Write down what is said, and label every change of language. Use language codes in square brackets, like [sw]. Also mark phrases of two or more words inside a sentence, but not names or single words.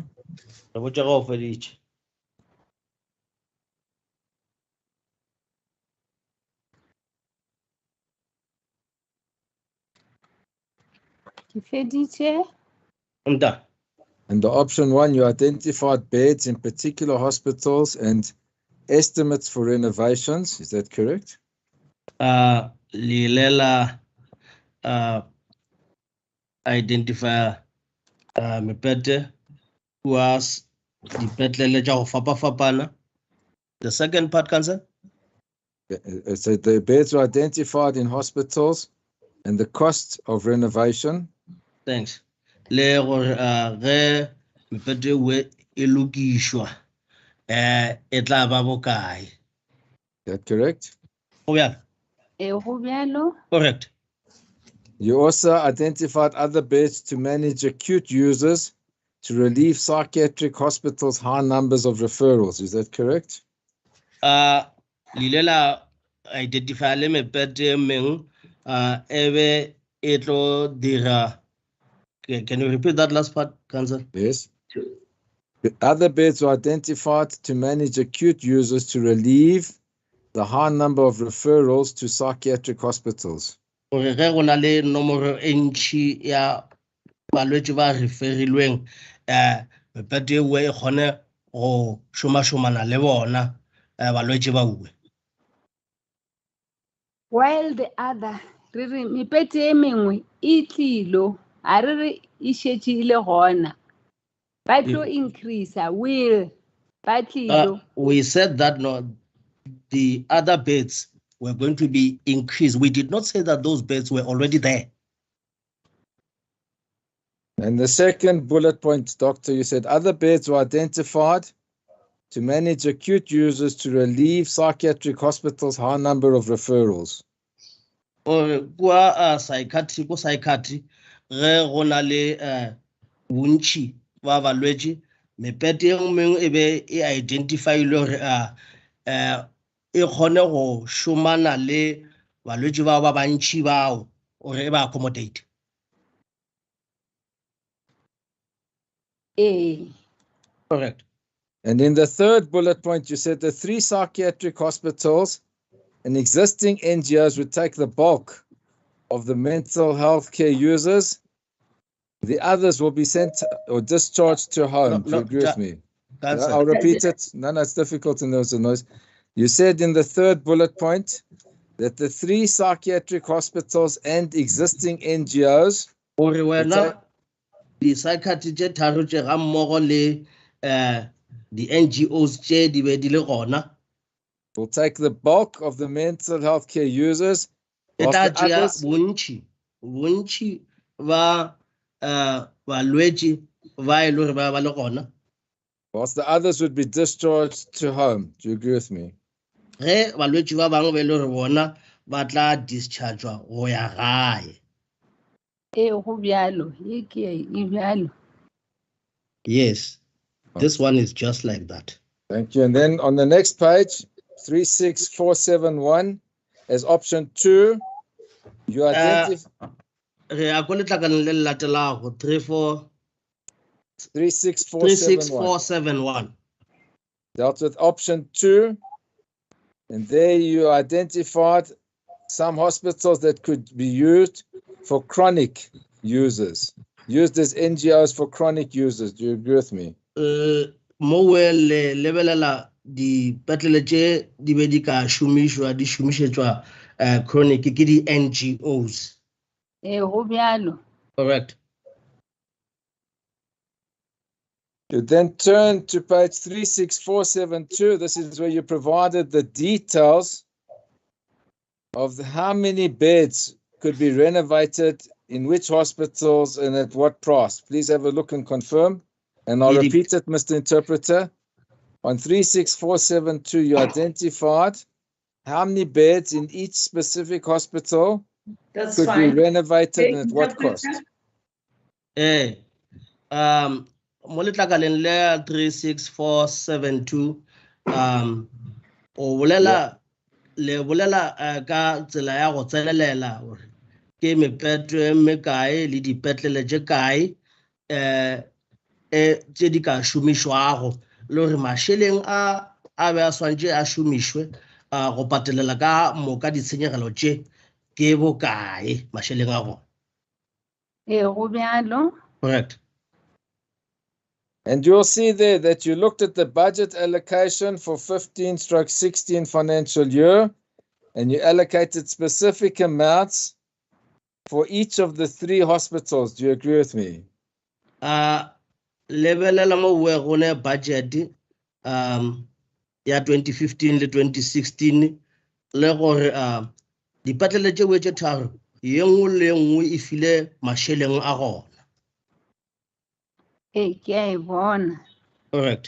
[nso] Re botša ga o feditše. Ke feditše. Nta. [en] And the option 1, you identified beds in particular hospitals and estimates for renovations. Is that correct? [nso] Lilela identify mepete was dipetlele tša go fapa-fapana. [en] The second part, Council? So the beds were identified in hospitals and the cost of renovation. Thanks. [nso] Le gore ge mepete we e lokišwa e tla ba bokae. [en] Is that correct? [nso] Go bjalo? Go bjalo. [en] Correct. You also identified other beds to manage acute users to relieve psychiatric hospitals' high numbers of referrals. Is that correct? [nso] Lilela identify le mepete meng ebe e tlo dira. [en] Can you repeat that last part, Council? Yes. The other beds were identified to manage acute users to relieve the high number of referrals to psychiatric hospitals. [nso] Gore ge go na le nomoro e ntšhi ya balwetši ba referilweng mepete e we e kgone go šoma-šomana le bona balwetši ba uwe. [en] While the other, [nso] re re mepete e mengwe e tlilo, a re re e šetše ile gona. Ba tlo increase, will, ba tlilo. [en] We said that no, the other beds were going to be increased. We did not say that those beds were already there. And the second bullet point, Doctor, you said other beds were identified to manage acute users to relieve psychiatric hospitals' high number of referrals. [nso] Or kwa psychiatry, ge go na le bontši ba balwetši mepete e mengwe e be e identify-ile gore e kgone go šomana le balwetši bao ba bantši bao gore e ba accommodate. [en] Correct. And in the third bullet point, you said the 3 psychiatric hospitals and existing NGOs would take the bulk of the mental health care users. The others will be sent or discharged to home. Do you agree with me? I'll repeat it. No, it's difficult in those noise. You said in the third bullet point that the 3 psychiatric hospitals and existing NGOs the psychiatry [nso] tše tharo tše ga mmogo le [en] the NGOs [nso] tše di be di le gona [en] will take the bulk of the mental health care users. [nso] Bontši ba balwetši ba e le gore ba le gona. [en] Whilst the others would be discharged to home. Do you agree with me? [nso] Ge balwetši ba bangwe ba e le gore bona ba tla dischargewa go ya gae. Go bjalo, e bjalo. [en] Yes, this one is just like that. Thank you. And then on the next page, 36471, as option 2, you identify. 36471. Dealt with option 2, and there you identified some hospitals that could be used for chronic users. used as NGOs for chronic users. Do you agree with me? [nso] Mo we le lebelela dipetlele tše di be di ka šomišwa di šomišetšwa chronic ke di NGOs. Go bjalo. [en] Correct. You then turn to page 36472. This is where you provided the details of how many beds could be renovated in which hospitals and at what price. Please have a look and confirm. And I'll repeat it, Mr. Interpreter. On 36472, you identified how many beds in each specific hospital could be renovated and at what cost. [nso] Mo letlakaleng le 36472 o bolela le bolela ka tsela ya go tsenelela gore ke mepeto e mekae le dipetlele tše kae tše di ka šomišwago le gore mašeleng a be a swantše a šomišwe go patelela ka moka ditshenyegelo tše ke bokae mašeleng a go. Go bjalo. [en] Correct. And you'll see there that you looked at the budget allocation for 15/16 financial year, and you allocated specific amounts for each of the 3 hospitals. Do you agree with me? [nso] Lebelela mo we gone budget ya 2015 le 2016 le gore dipetlele tše we tše tharo ye nngwe le nngwe e file mašeleng a gona. [en] Correct.